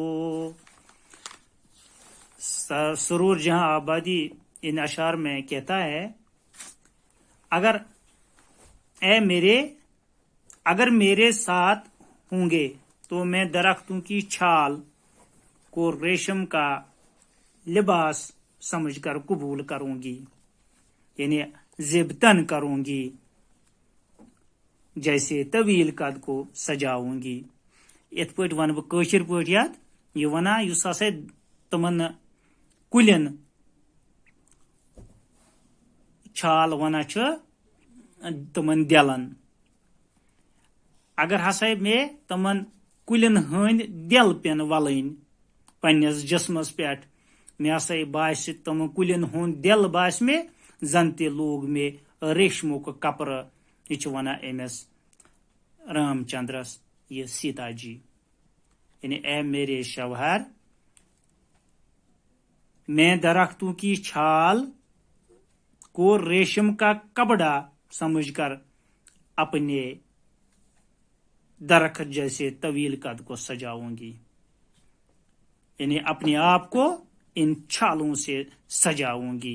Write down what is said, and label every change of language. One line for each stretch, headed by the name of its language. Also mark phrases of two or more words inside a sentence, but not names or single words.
Urdu: سرور جہاں آبادی ان اشعار میں کہتا ہے اگر میرے ساتھ ہوں گے تو میں درختوں کی چھال کو ریشم کا لباس سمجھ کر قبول کروں گی یعنی زبتن کروں گی جیسے طویل قد کو سجاؤں گی
Kashmiri: یت پٲٹھۍ ون بہٕ کٲشِر پٲٹھۍ یتھ یہِ ونان یُس ہسا تِمن کُلٮ۪ن چھال ونان چھ تمن دلن اگر ہسا میں تمن کلین ہند دل پین ولن پنس جسمس پہ مے ہسا باس تم کلین ہند دل باس مے زن تہ لوگ مے ریشمک کپر یہ ونان امس رام چندرس یہ سیتا جی
Urdu: یعنی اے میرے شوہر میں درختوں کی چھال کو ریشم کا کپڑا سمجھ کر اپنے درخت جیسے طویل قد کو سجاؤں گی یعنی اپنے آپ کو ان چھالوں سے سجاؤں گی.